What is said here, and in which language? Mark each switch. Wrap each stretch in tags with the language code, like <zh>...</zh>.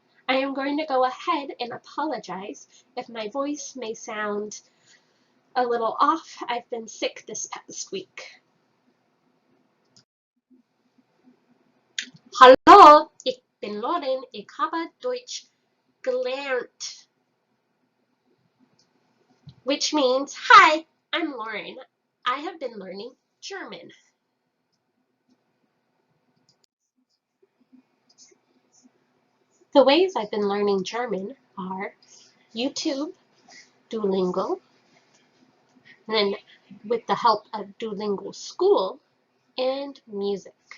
<en>I am going to go ahead and apologize if my voice may sound a little off. I've been sick this past week.</en> <de>Hallo, ich bin Lauren, ich habe Deutsch gelernt.</de> <en>Which means, hi, I'm Lauren. I have been learning German. The ways I've been learning German are YouTube, Duolingo, and then with the help of Duolingo School, and music.</en>